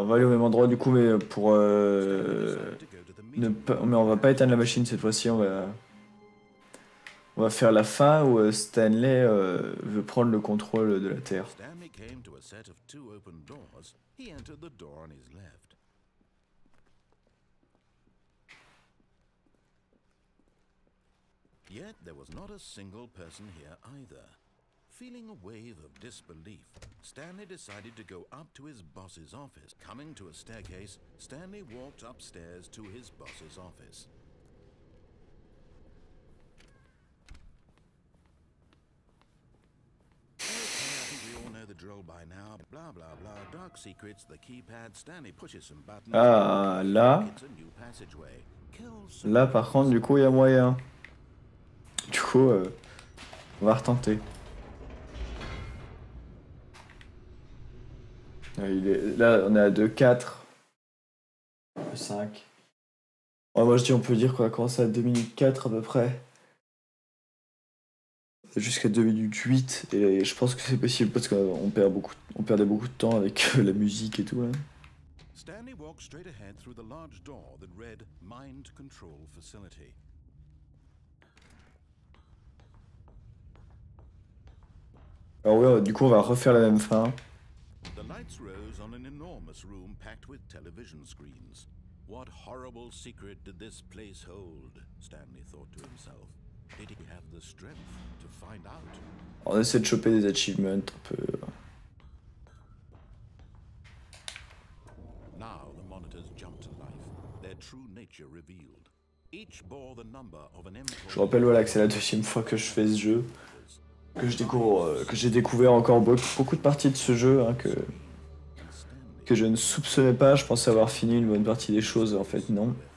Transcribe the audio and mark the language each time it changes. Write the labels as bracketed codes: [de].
[fr] On va aller au même endroit du coup, mais pour [en] decided to go to the [fr] ne [en] meeting. [fr] pas, mais on va pas éteindre la machine cette fois-ci. On va faire la fin où Stanley veut prendre le contrôle de la Terre. [en] Stanley came to a set of two open doors. He entered the door on his left. Yet there was not a single person here either. Feeling a wave of disbelief, Stanley decided to go up to his boss's office. Coming to a staircase, Stanley walked upstairs to his boss's office. Okay, I think we all know the drill by now. Blah blah blah. Dark secrets, the keypad. Stanley pushes some buttons. [fr] Ah, là, [en] It's a new passageway. Kills [fr] là par contre, du coup, il y a moyen. Du coup, on va retenter. Là, on est à 2-4. 5. Ouais, moi, je dis, on peut dire qu'on a commencé à 2 minutes 4 à peu près. Jusqu'à 2 minutes 8. Et je pense que c'est possible parce qu'on perdait beaucoup de temps avec la musique et tout. Là. [en] Stanley walked straight ahead through the large door that read Mind Control Facility. [fr] Alors ouais, du coup, on va refaire la même fin. [en] The lights rose on an enormous room packed with television screens. What horrible secret did this place hold? Stanley thought to himself. Did he have the strength to find out? [fr] On essaie de choper des achievements un peu. [en] Now the monitors jumped to life, their true nature revealed. Each bore the number of an [fr] Je rappelle voilà, que c'est la deuxième fois que je fais ce jeu. Que j'ai découvert encore beaucoup de parties de ce jeu hein, que je ne soupçonnais pas. Je pensais avoir fini une bonne partie des choses, en fait non.